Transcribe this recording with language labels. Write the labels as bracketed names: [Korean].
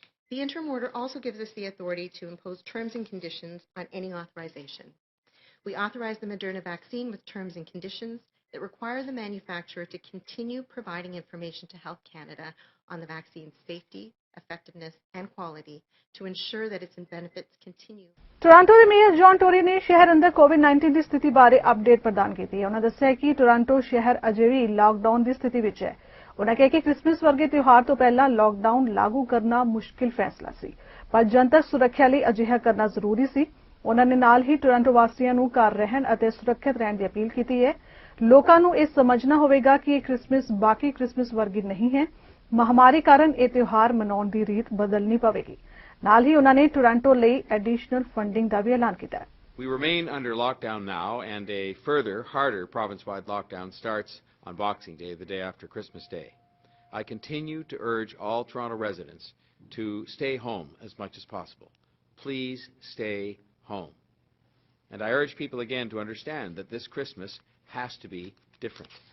[English] The interim order also gives us the authority to impose terms and conditions on any authorization. We authorize the Moderna vaccine with terms and conditions that require the manufacturer to continue providing information to Health Canada on the vaccine's safety, effectiveness, and quality to ensure that its benefits continue. [Punjabi] Toronto ਦੇ mayor John Tory ਨੇ ਸ਼ਹਿਰ ਅੰਦਰ ਕੋਵਿਡ-19 ਦੀ ਸਥਿਤੀ ਬਾਰੇ update ਪ੍ਰਦਾਨ ਕੀਤੀ ਹੈ। ਉਹਨਾਂ ਦੱਸਿਆ ਕਿ ਟੋਰਾਂਟੋ ਸ਼ਹਿਰ ਅਜੇ ਵੀ ਲਾਕਡਾਊਨ ਦੀ ਸਥਿਤੀ ਵਿੱਚ ਹੈ। ਉਹਨਾਂ ਕਿਹਾ ਕਿ ਕ੍ਰਿਸਮਸ ਵਰਗੇ ਤਿਉਹਾਰ ਤੋਂ ਪਹਿਲਾਂ ਲਾਕਡਾਊਨ ਲਾਗੂ ਕਰਨਾ ਮੁਸ਼ਕਿਲ ਫੈਸਲਾ ਸੀ, ਪਰ ਜਨਤਕ ਸੁਰੱਖਿਆ ਲਈ ਅਜਿਹਾ ਕਰਨਾ ਜ਼ਰੂਰੀ ਸੀ। ਉਹਨਾਂ ਨੇ ਨਾਲ ਹੀ ਟੋਰਾਂਟੋ ਵਾਸੀਆਂ ਨੂੰ ਘਰ ਰਹਿਣ ਅਤੇ ਸੁਰੱਖਿਅਤ ਰਹਿਣ ਦੀ ਅਪੀਲ ਕੀਤੀ ਹੈ। ਲੋਕਾਂ ਨੂੰ ਇਹ ਸਮਝਣਾ ਹੋਵੇਗਾ ਕਿ ਇਹ ਕ੍ਰਿਸਮਸ ਬਾਕੀ ਕ੍ਰਿਸਮਸ ਵਰਗੀ ਨਹੀਂ ਹੈ। ਮਹਾਮਾਰੀ ਕਾਰਨ ਇਹ ਤਿਉਹਾਰ ਮਨਾਉਣ ਦੀ ਰੀਤ ਬਦਲਣੀ ਪਵੇਗੀ। ਨਾਲ ਹੀ ਉਹਨਾਂ ਨੇ ਟੋਰਾਂਟੋ ਲਈ ਐਡੀਸ਼ਨਲ ਫੰਡਿੰਗ ਦਾ ਵੀ ਐਲਾਨ ਕੀਤਾ ਹੈ। [English] We remain under lockdown now, and a further, harder province-wide lockdown starts on Boxing Day, the day after Christmas Day. I continue to urge all Toronto residents to stay home as much as possible. Please stay home. And I urge people again to understand that this Christmas has to be different.